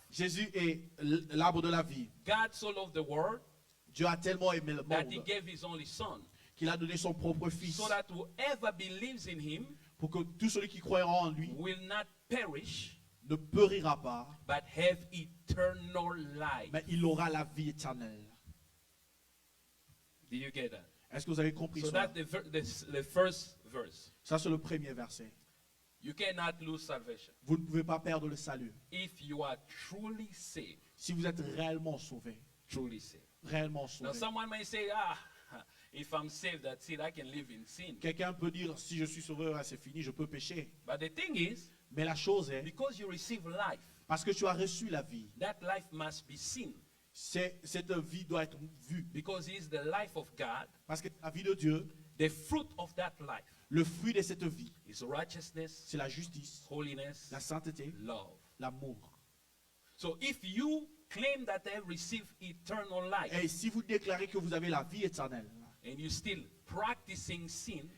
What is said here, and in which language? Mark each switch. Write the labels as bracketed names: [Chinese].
[French] Jésus est l'arbre de la vie. [English] God so loved the world [French] Dieu a tellement aimé le [English] that he [French] monde [English] gave his only son, [French] qu'il a donné son propre fils [English] so that whoever believes in him [French] pour que tous ceux qui croiront en lui [English] will not perish, [French] ne périra pas, [English] but have eternal life. [French] mais il aura la vie éternelle. [English] Did you get that? [French] Est-ce que vous avez compris [English] So [French] cela? [English] that's the first verse. [French] Ça, c'est le premier verset. [English] You cannot lose salvation. [French] Vous ne pouvez pas perdre le salut. [English] If you are truly saved, [French] Si vous êtes réellement sauvé, [English] truly saved. [French] réellement [English] Now [French] sauvé. [English] someone may say, if I'm saved, that's it, I can live in sin. [French] Quelqu'un peut dire, si je suis sauvé, ouais, c'est fini, je peux pécher. [English] But the thing is, [French] Mais la chose est, [English] because you receive life, [French] parce que tu as reçu la vie, [English] that life must be seen. [French] cette vie doit être vue. [English] Because he is the life of God, [French] Parce que la vie de Dieu, [English] the fruit of that life [French] le fruit de cette vie, [English] is righteousness, [French] c'est la justice, [English] holiness, [French] la sainteté, [English] love. [French] l'amour. [English] So if you claim that I have received eternal life [French] Et si vous déclarez que vous avez la vie éternelle [English] and you still practicing sin,